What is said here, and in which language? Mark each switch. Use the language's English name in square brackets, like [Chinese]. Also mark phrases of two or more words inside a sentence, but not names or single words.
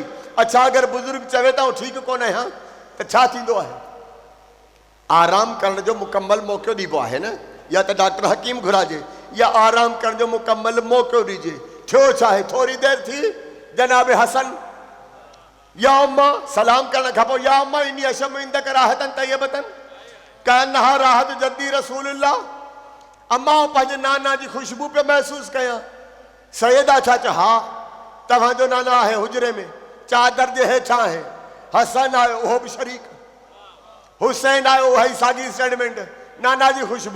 [Sindhi] अच्छा, अगरि बुज़ुर्ग चवे था ठीकु कोन आहे त छा थींदो आहे? आराम करण जो मुकम्मल मौक़ो ॾिबो आहे न, या त डॉक्टर हकीम घुराइजे या आराम करण जो मुकम्मल मौक़ो ॾिजे। थियो छा आहे? थोरी देरि थी जनाब हसन [Arabic] يا أماه [Sindhi] सलाम करण खां पोइ [Arabic] يا أماه إني أشم عندك رائحة طيبة كأنها رائحة جدي رسول الله. [Sindhi] अम्मा पंहिंजे नाना जी ख़ुशबू पे महसूस कयां। सैयदा छा चयो? हा, तव्हांजो नाना आहे हुजरे में, चादर जे हेठां आहे। हसन आयो, उहो बि शरीक। हुसैन आयो, उहा ई साॻी स्टेटमेंट, नाना जी ख़ुशबू।